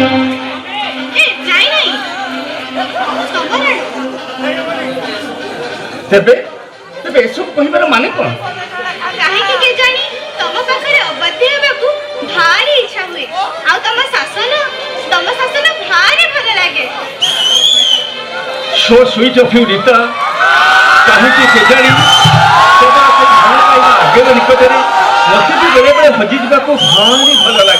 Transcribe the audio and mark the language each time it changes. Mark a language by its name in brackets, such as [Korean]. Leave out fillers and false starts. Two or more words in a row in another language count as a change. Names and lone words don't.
[Odia] ତେବେ ତେବେ ଏସବୁ କହିବାର ମାନେ କଣ? କାହିଁକି କେଜାଣି ତମ ପାଖରେ ଅବାଧ୍ୟ ହେବାକୁ ଭାରି ଇଚ୍ଛା ହୁଏ, ଆଉ ତମ ଶାସନ ଭାରି ଭଲ ଲାଗେ। [English] So sweet of you, Rita. [Odia] କାହିଁକି କେଜାଣି କେବଳ ସେଇ ଭଲ ପାଇବା ଆଗର ନିକଟରେ ମୋତେ ବି ବେଳେବେଳେ ହଜିଯିବାକୁ ଭାରି ଭଲ ଲାଗେ।